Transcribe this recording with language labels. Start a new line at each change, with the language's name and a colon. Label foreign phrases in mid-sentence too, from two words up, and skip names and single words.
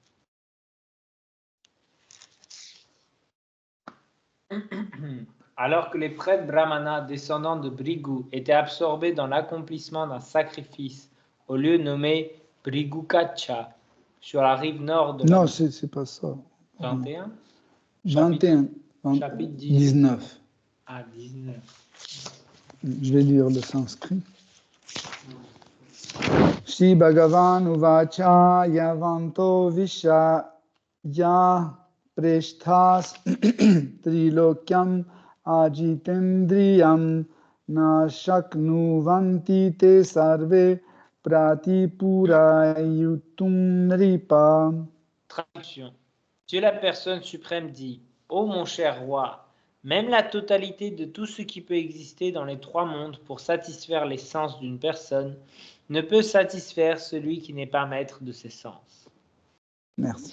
French: Alors que les prêtres brahmanas descendants de Bhrigu étaient absorbés dans l'accomplissement d'un sacrifice au lieu nommé Bhrigukacha, sur la rive nord de Non, c'est pas ça. 21 21. Chapitre 19. Ah, 19. Je vais lire le sanskrit.
Sanskrit: Shri Bhagavan Uvacha Yavanto Visha Ya Preshthas Trilokyam Ajitendriyam Na Shaknuvanti Te Sarve Pratipurayutum Nripa.
French: Traduction. Dieu la personne suprême dit: Ô mon cher roi, même la totalité de tout ce qui peut exister dans les trois mondes pour satisfaire les sens d'une personne ne peut satisfaire celui qui n'est pas maître de ses sens. Merci.